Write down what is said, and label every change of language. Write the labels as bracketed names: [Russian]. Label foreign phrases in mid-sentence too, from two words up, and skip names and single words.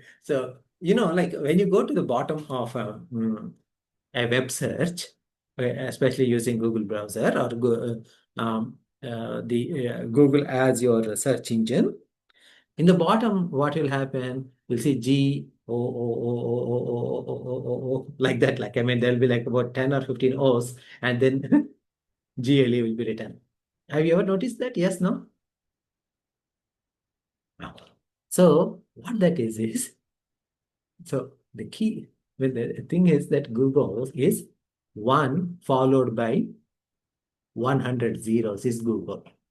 [English] So, like when you go to the bottom of a web search, especially using Google browser or the Google as your search engine, in the bottom, what will happen? You'll see G-O-O-O-O-O-O-O-O, like that. Like, I mean, there'll be like about 10 or 15 O's, and then GLE will be written. Have you ever noticed that? Yes, no? No. So, what that is, so the key, well, the thing is that Google is 1 followed by 100 zeros is Google.